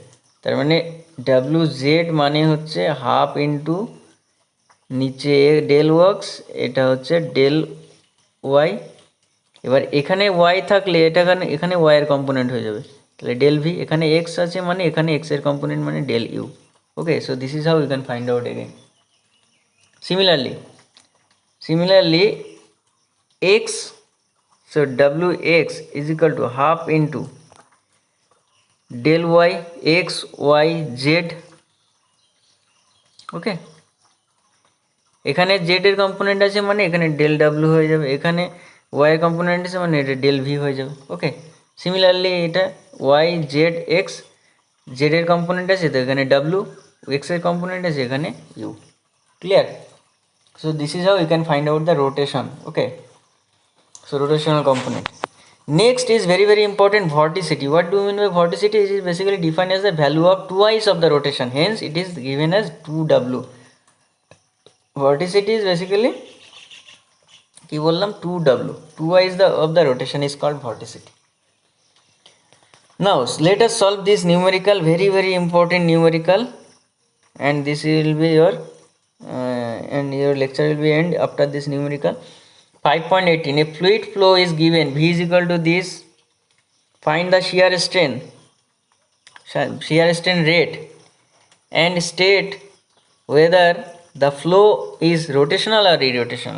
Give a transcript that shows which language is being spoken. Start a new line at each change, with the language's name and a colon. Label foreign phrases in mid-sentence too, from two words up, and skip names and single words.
Bangla: তার মানে ডাব্লিউ জেড মানে হচ্ছে
English: half into
Bangla: নিচে ডেল ওয়ার্কস, এটা হচ্ছে ডেল ওয়াই, এবার এখানে ওয়াই থাকলে এটা এখানে ওয়াই এর কম্পোনেন্ট হয়ে যাবে, তাহলে ডেল ভি, এখানে এক্স আছে মানে এখানে এক্স এর কম্পোনেন্ট মানে ডেল ইউ।
English: okay, so this is how you can find out again. Similarly x, so wx is equal to half into del y x y z।
Bangla: ওকে, এখানে z এর কম্পোনেন্ট আছে মানে এখানে ডেল w হয়ে যাবে, এখানে y এর কম্পোনেন্ট আছে মানে এটা ডেল v হয়ে যাবে। ওকে, সিমিলারলি এটা y z x, z এর কম্পোনেন্ট আছে তো এখানে w, x এর কম্পোনেন্ট আছে এখানে u। ক্লিয়ার?
English: so this is how you can find out the rotation. okay, so rotational component. Next is very very important, vorticity. What do you mean by vorticity? It is basically defined as the value of twice of the rotation, hence it is given as 2w. Vorticity is basically
Bangla: কি বললাম
English: 2w, twice of the rotation is called vorticity. Now let us solve this numerical, very very important numerical, and this will be your and your lecture will be end after this numerical. 5.18, a fluid flow is given, v is equal to this, find the shear strain rate and state whether the flow is rotational or irrotational.